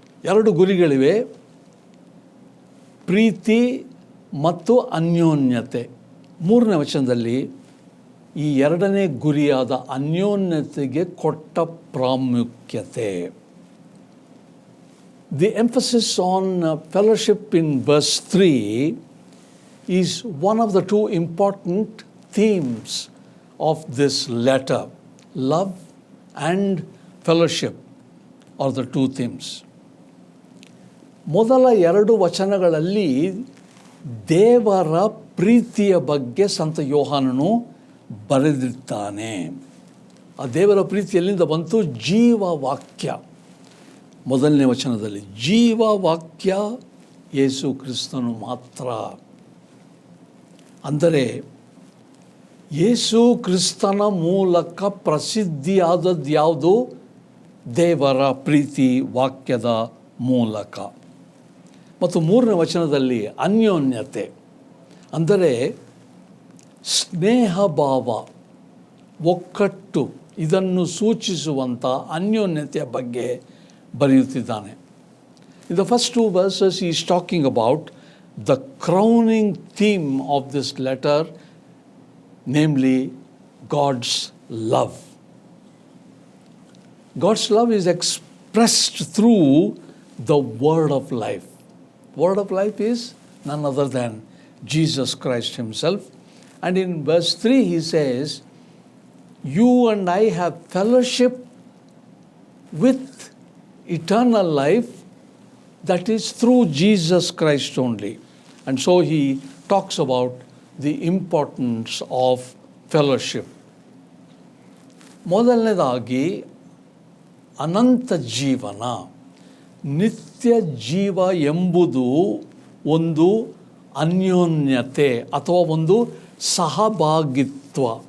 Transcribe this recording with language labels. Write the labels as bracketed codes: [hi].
[kn] 2 ಗುರಿಗಳಿವೆ, ಪ್ರೀತಿ ಮತ್ತು ಅನ್ಯೋನ್ಯತೆ. 3ನೇ ವಚನದಲ್ಲಿ ಈ 2ನೇ ಗುರಿಯಾದ ಅನ್ಯೋನ್ಯತೆಗೆ ಕೊಟ್ಟ ಪ್ರಾಮುಖ್ಯತೆ. [en] The emphasis on fellowship in verse 3 is one of the 2 important themes of this letter. Love and fellowship are the 2 themes. [kn] ಮೊದಲ 2 ವಚನಗಳಲ್ಲಿ ದೇವರ ಪ್ರೀತಿಯ ಬಗ್ಗೆ ಸಂತ ಯೋಹಾನನು ಬರೆದಿದ್ದಾನೆ. ಆ ದೇವರ ಪ್ರೀತಿ ಎಲ್ಲಿಂದ ಬಂತು? ಜೀವವಾಕ್ಯ. 1ನೇ ವಚನದಲ್ಲಿ ಜೀವವಾಕ್ಯ ಯೇಸು ಕ್ರಿಸ್ತನು ಮಾತ್ರ. ಅಂದರೆ ಯೇಸು ಕ್ರಿಸ್ತನ ಮೂಲಕ ಪ್ರಸಿದ್ಧಿಯಾದದ್ದು ಯಾವುದು? ದೇವರ ಪ್ರೀತಿ ವಾಕ್ಯದ ಮೂಲಕ. ಮತ್ತು 3ನೇ ವಚನದಲ್ಲಿ ಅನ್ಯೋನ್ಯತೆ ಅಂದರೆ ಸ್ನೇಹಭಾವ, ಒಕ್ಕಟ್ಟು, ಇದನ್ನು ಸೂಚಿಸುವಂಥ ಅನ್ಯೋನ್ಯತೆಯ ಬಗ್ಗೆ ಬರೆಯುತ್ತಿದ್ದಾನೆ. [en] In the first 2 verses he is talking about the crowning theme of this letter, namely God's love. God's love is expressed through the word of life. Word of life is none other than Jesus Christ himself. And in verse 3 he says, you and I have fellowship with eternal life, that is through Jesus Christ only. And so he talks about the importance of fellowship. [kn] ಮೊದಲನೇದಾಗಿ ಅನಂತ ಜೀವನ, ನಿತ್ಯ ಜೀವ ಎಂಬುದು ಒಂದು ಅನ್ಯೋನ್ಯತೆ ಅಥವಾ ಒಂದು ಸಹಭಾಗಿತ್ವ.